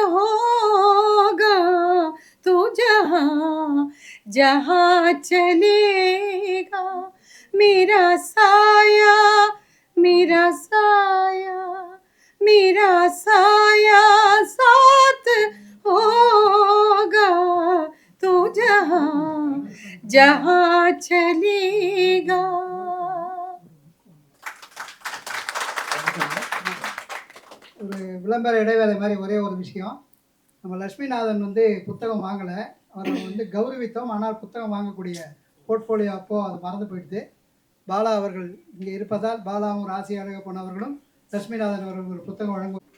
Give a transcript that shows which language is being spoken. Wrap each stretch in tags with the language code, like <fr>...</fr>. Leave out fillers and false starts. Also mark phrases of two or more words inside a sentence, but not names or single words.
<hi>होगा, तो जहाँ जहाँ चलेगा मेरा साया, मेरा साया, मेरा साया साथ होगा, तो जहाँ जहाँ चलेगा।</hi> <ta>ஒரு விளம்பர இடைவேளை மாதிரி ஒரே ஒரு விஷயம். நம்ம லட்சுமிநாதன் வந்து புத்தகம் வாங்கலை, அவரை வந்து கௌரவித்தோம். ஆனால் புத்தகம் வாங்கக்கூடிய போர்ட்ஃபோலியோ அப்போது அது மறந்து போயிடுது. பாலா அவர்கள் இங்கே இருப்பதால் பாலாவும் ராசி அழகப்பன் அவர்களும் லட்சுமிநாதன் அவர்கள் ஒரு புத்தகம் வழங்கும்.</ta>